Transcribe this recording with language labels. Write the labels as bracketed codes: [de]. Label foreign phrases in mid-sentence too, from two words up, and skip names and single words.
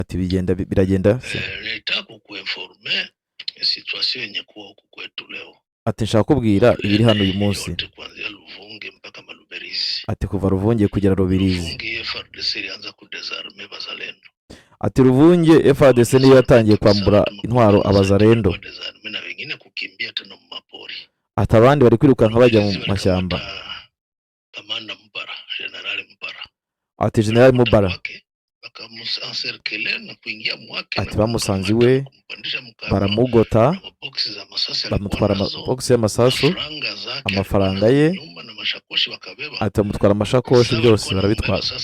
[rw] ati biragenda [sw] nitaka kuinforme situation yenye kuwa huku kwetu leo. [rw] ati nshaka kubwira ibiri hano uyu munsi. [sw] Kuanzia Luvungi mpaka Maluberizi. [rw] Ati kuva Ruvungi kugera Rubirizi. [sw] Luvungi FARDC ilianza kudesarme bazalendo. [rw] Ati Ruvungi FARDC niyo yatangiye kwambura intwaro abazalendo. [sw] Na wengine kukimbia tena mu mapori. [rw] Ati abandi bari kwirukanka bajya mu mashyamba. [sw] Kamanda Mbara, General Mbara. [rw] Ati General Mbara ati bamusanze iwe baramugota bamutwara amabox y'amasasu amafaranga ye ati bamutwara amashakoshi byose barabitwara.